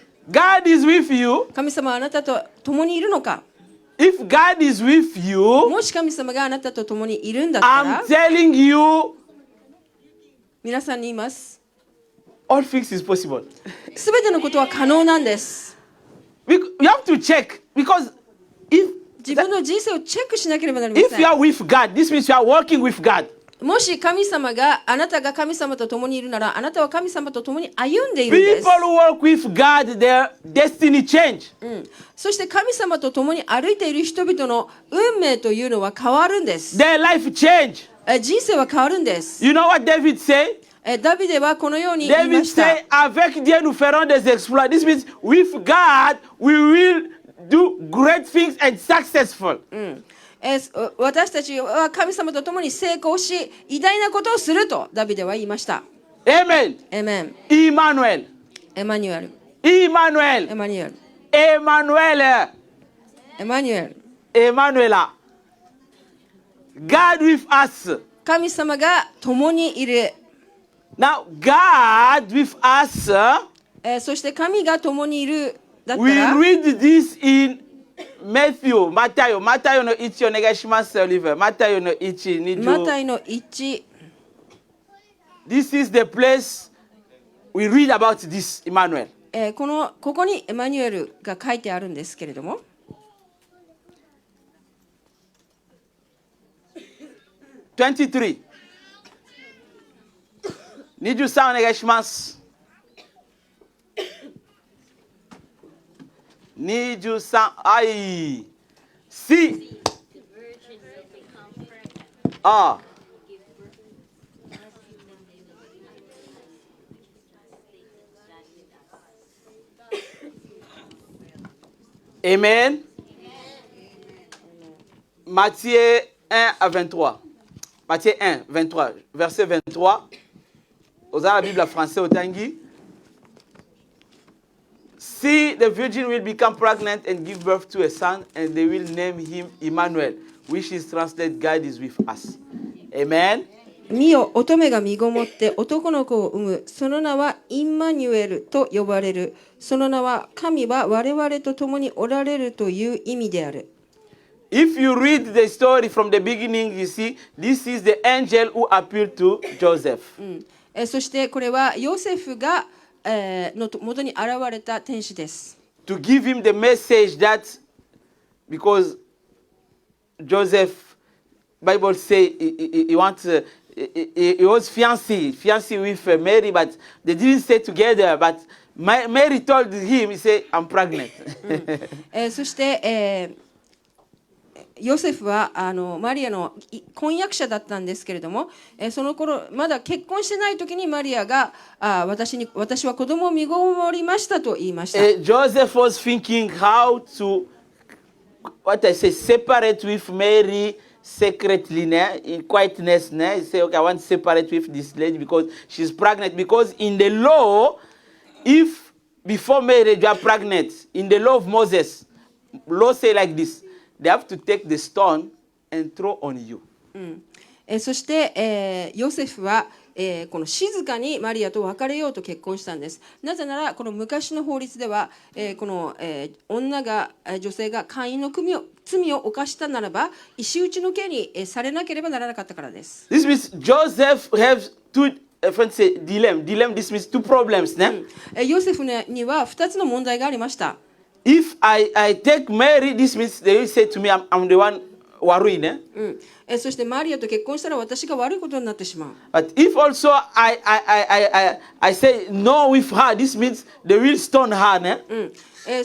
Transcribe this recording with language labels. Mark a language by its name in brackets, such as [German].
[English] God is with you? [Japanese] 神様はあなたと共にいるのか？ [English] If God is with you, [Japanese] もし神様があなたと共にいるんだったら、 [English] I'm telling you, [Japanese] 皆さんに言います。 [English] all things is possible. [Japanese] すべてのことは可能なんです。 [English] You have to check because if [Japanese] 自分の人生をチェックしなければなりませ [English] if you [Japanese] ん。 [English] are with God, this means you are working with God. [Japanese] もし神様があなたが神様と共にいるなら、あなたは神様と共に歩んでいるんです。 [English] People who work with God, their destiny change. [Japanese] そして神様と共に歩いている人々の運命というのは変わるんです。 [English] Their life change. [Japanese] 人生は変わるんです。 [English] You know what David say? [Japanese] ダビデはこのように言いま [English] David [Japanese] した。 [English] say, [French] avec Dieu nous ferons des exploits. [English] This means with God we will do great things and successful. [Japanese] 私たちは神様と共に成功し、偉大なことをするとダビデは言いました。 [English] Amen. [Japanese] エメン。 [English] Emmanuel. [Japanese] エマニュエル。 [English] Emmanuel. [Japanese] エマニュエル。 [English] Emmanuel. [Japanese] エマニュエル。 [English] Emmanuela. God with us. [Japanese] 神様が共にいる。 [English] Now, God with us, [Japanese] そして神が共にいるだった [English] we [Japanese] ら、 [English] read this in Matthew. [Japanese] マタイの1お願いします、オリバー。マタイの1、マタイの1。 [English] This is the place we read about this Emmanuel. [Japanese] ここにエマニュエルが書いてあるんですけれども、 23 23お願いします。 23はい。C ああAmen. [French] Matthieu 1 à 23. Matthieu 1, 23, verset 23. Vous avez la Bible en français au Tanguy. [English] See, the virgin will become pregnant and give birth to a son, and they will name him Emmanuel, which is translated God is with us. Amen. [Japanese] 見よ、乙女が身ごもって男の子を産む。その名はインマニュエルと呼ばれる。その名は神は我々と共におられるという意味である。 [English] If you read the story from the beginning, you see, this is the angel who appeared to Joseph. [Japanese] そしてこれはヨセフが、の元に現れた天使です。 [English] To give him the message that, because Joseph, Bible say he wants, he was fiancé with Mary, but they didn't stay together. But Mary told him, he said, I'm pregnant. [Japanese] そして、ヨセフはマリアの婚約者だったんですけれども、その頃まだ結婚してない時にマリアが私は子供を身ごもりましたと言いました。 [English] Joseph was thinking how to, what I say, separate with Mary secretly, in quietness. He said, okay, I want to separate with this lady because she's pregnant. Because in the law, if before marriage you are pregnant, in the law of Moses, law say like this. They have to take the stone and throw on you. [Japanese] そして、ヨセフは、この静かにマリアと別れようと結婚したんです。なぜならこの昔の法律では、この、女性が姦淫の罪を犯したならば石打ちの刑にされなければならなかったからです。 [English] This means Joseph has two, friends say dilemma. Dilemma. This means two problems. [Japanese] ヨセフには2つの問題がありました。 [English] If I take Mary, this means they will say to me, I'm the one worried. [Japanese] そしてマリアと結婚したら私が悪いことになってしまう。 [English] But if also I say no with her, this means they will stone her.